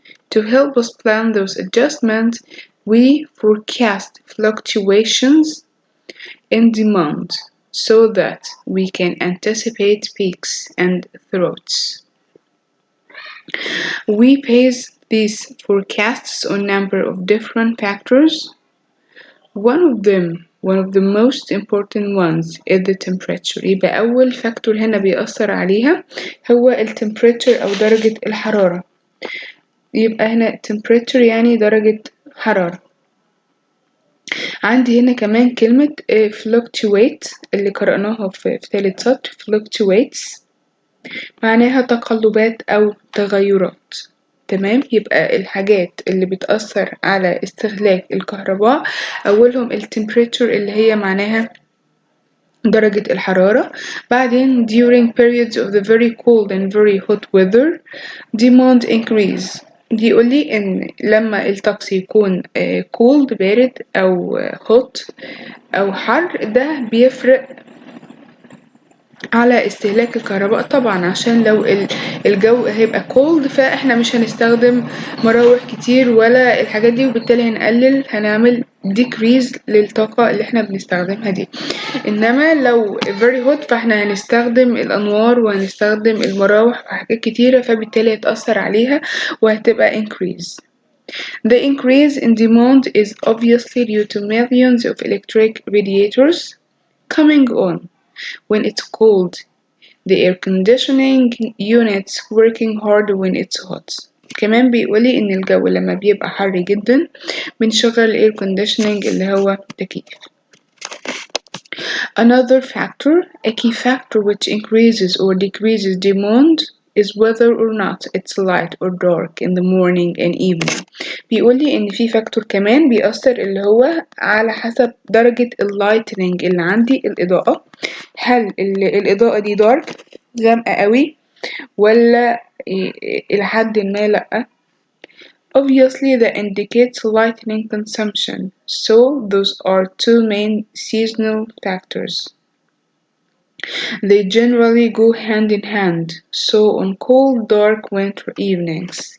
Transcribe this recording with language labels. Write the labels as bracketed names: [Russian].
[English] To help us plan those adjustments, we forecast fluctuations in demand so that we can anticipate peaks and troughs. We base these forecasts on a number of different factors. One of the most important ones is the temperature. [Arabic] يبقى أول فاكتور هنا بيأثر عليها هو temperature أو درجة الحرارة. يبقى هنا temperature يعني درجة حرارة. عندي هنا كمان كلمة fluctuate اللي قرأناها في ثالث سطر. fluctuates معناها تقلبات أو تغيرات. تمام. يبقى الحاجات اللي بتأثر على استهلاك الكهرباء أولهم temperature اللي هي معناها درجة الحرارة. بعدين [English] during periods of the very cold and very hot weather demand increase. [Arabic] بيقولي إن لما الطقس يكون cold بارد أو hot أو حر ده بيفرق على استهلاك الكهرباء طبعا، عشان لو الجو هيبقى cold فاحنا مش هنستخدم مراوح كتير ولا الحاجات دي وبالتالي هنعمل decrease للطاقة اللي احنا بنستخدمها دي. انما لو [English] very hot [Arabic] فاحنا هنستخدم الانوار وهنستخدم المراوح وحاجات كتيرة فبالتالي هتأثر عليها وهتبقى increase. [English] The increase in demand is obviously due to millions of electric radiators coming on when it's cold, the air conditioning units working hard when it's hot. [Arabic] كمان بيقولي إن الجو لما بيبقى حر جدا بنشغل ال air conditioning اللي هو تكييف. [English] Another factor, a key factor which increases or decreases demand is whether or not it's light or dark in the morning and evening. [Arabic] بيقولي إن في فاكتور كمان بيأثر اللي هو على حسب درجة اللايتنينج اللي عندي الإضاءة. هل الإضاءة دي دارك غامقة قوي ولا إلى حد ما لأ. [English] Obviously that indicates lightning consumption, so those are 2 main seasonal factors. They generally go hand in hand, so on cold dark winter evenings.